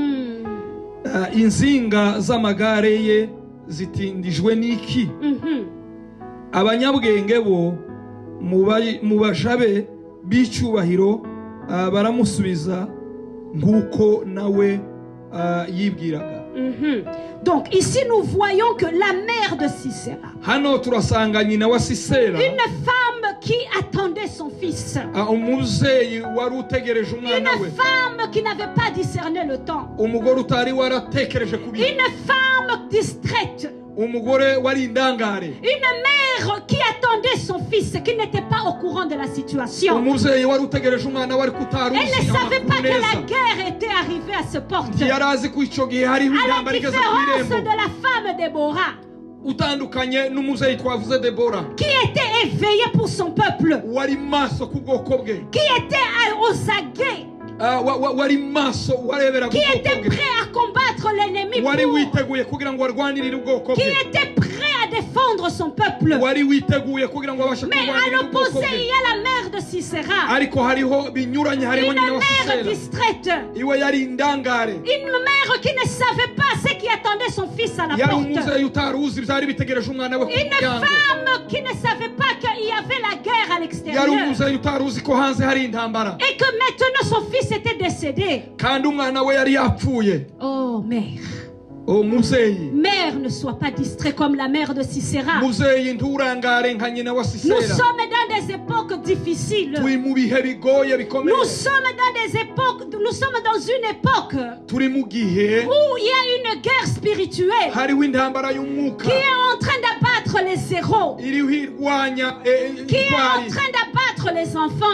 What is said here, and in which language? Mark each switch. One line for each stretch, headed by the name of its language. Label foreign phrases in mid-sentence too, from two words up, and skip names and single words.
Kinyarwanda: Inzinga z'amagare ye zitindijwe n'iki? Abanyabwenge bo mu bajabe b'icyubahiro baramusubiza nk'uko nawe yibwiraga.
French: Donc ici nous voyons que la mère de Sisera,
Kinyarwanda: hano turasanga nyina wa Sisera,
French: une femme qui attendait son fils,
Kinyarwanda: umubyeyi wari utegereje umwana we,
French: une femme qui n'avait pas discerné le temps,
Kinyarwanda: umugore utari waratekereje kubiha,
French: une femme distraite,
Kinyarwanda: umugore wari indangare,
French: une mère qui attendait son fils, qui n'était pas au courant de la situation.
Kinyarwanda: umubyeyi wari utegereje umwana wari kutaruzi.
French: Elle ne savait pas que la guerre était arrivée à ce porte.
Kinyarwanda: yarazi ko icyo gihe hariho
French: À la
Kinyarwanda: intambara igeze ku
French: différence
Kinyarwanda: irembo.
French: de la femme Déborah,
Kinyarwanda: Utandukanye n'umubyeyi twavuze Debora,
French: qui était éveillée pour son peuple,
Kinyarwanda: wari maso ku bwoko bwe,
French: qui était aux aguets,
Kinyarwanda: wari maso warebera ku
French: qui
Kinyarwanda: bwoko
French: était
Kinyarwanda: bwe,
French: prêt à combattre l'ennemi,
Kinyarwanda: wari witeguye kugira ngo arwanirire ubwoko
French: qui
Kinyarwanda: bwe,
French: était prêt à défendre son peuple.
Kinyarwanda: wari witeguye kugira ngo abashe
French: Mais à
Kinyarwanda: kurwanirira ubwoko
French: l'opposé, il
Kinyarwanda: bwe.
French: y a la mère de Sisera,
Kinyarwanda: Ariko hariho binyuranye, hariho
French: une
Kinyarwanda: nyina wa
French: mère
Kinyarwanda: Sisera,
French: distraite,
Kinyarwanda: iwe yari indangare,
French: une mère qui ne savait pas ce qui attendait son fils à la
Kinyarwanda: yari
French: porte,
Kinyarwanda: umubyeyi utaruzi byari bitegereje umwana we ku
French: une
Kinyarwanda: muryango,
French: femme qui ne savait pas qu'il y avait la guerre à
Kinyarwanda: yari
French: l'extérieur
Kinyarwanda: umubyeyi utaruzi ko hanze hari intambara,
French: et que maintenant son fils était décédé.
Kinyarwanda: kandi umwana we yari yapfuye.
French: Oh mère, Mère, ne sois pas distrait comme la mère de Sisera. Nous sommes dans des époques difficiles. Nous sommes dans une époque où il y a une guerre spirituelle qui est en train d'abattre les héros, qui est en train d'abattre les enfants.